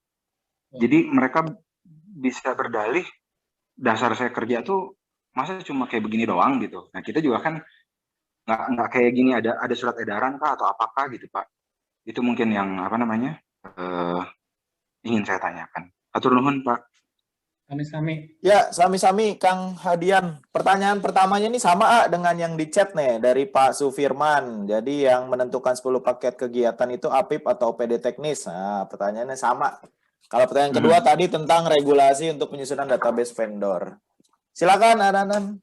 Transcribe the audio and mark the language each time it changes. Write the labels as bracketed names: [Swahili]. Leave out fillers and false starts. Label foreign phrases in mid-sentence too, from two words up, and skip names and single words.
[Indonesian] Jadi mereka bisa berdalih dasar saya kerja tuh masa cuma kayak begini doang gitu. Nah kita juga kan nggak kayak gini ada surat edaran kah atau apakah gitu Pak. Itu mungkin yang ingin saya tanyakan. [Sundanese] Atur nuhun Pak. Sami-sami. Ya, sami-sami Kang Hadian. [Indonesian] Pertanyaan pertamanya ini sama dengan yang di chat nih dari Pak Sufirman. Jadi yang menentukan 10 paket kegiatan itu APIP atau PD teknis. Nah, pertanyaannya sama. Kalau pertanyaan kedua tadi tentang regulasi untuk penyusunan database vendor. Silakan Ananan.